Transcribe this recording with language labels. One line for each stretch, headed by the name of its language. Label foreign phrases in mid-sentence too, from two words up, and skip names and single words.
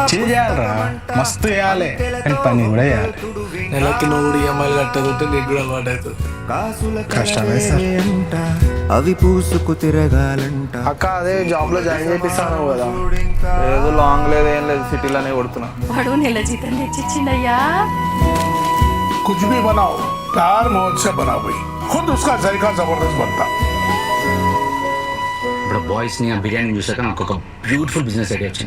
Telugu: మస్తు వేయాలి పని కూడా వేయాలి. నెలకి నువ్వు EMI కట్టకపోతే నీకు కూడా అలవాటు కష్టమే అంట అవి పూసుకు తిరగాలంట. అక్క అదే జాబ్ లో జాయిన్ చేపిస్తాను కదా. ఏదో లాంగ్ లేదు ఏం లేదు, సిటీలోనే కొడుతున్నా. వాడు నెల జీతం తెచ్చిచ్చిండయ్యా.
Hindi: कुछ भी बनाओ प्यार मोहब्बत से बनाओ भाई, खुद उसका जायका जबरदस्त बनता.
Telugu: ఇప్పుడు బాయ్స్ ని ఆ బిర్యానీ చూసాక నాకు ఒక
English: beautiful business idea
Telugu: వచ్చింది.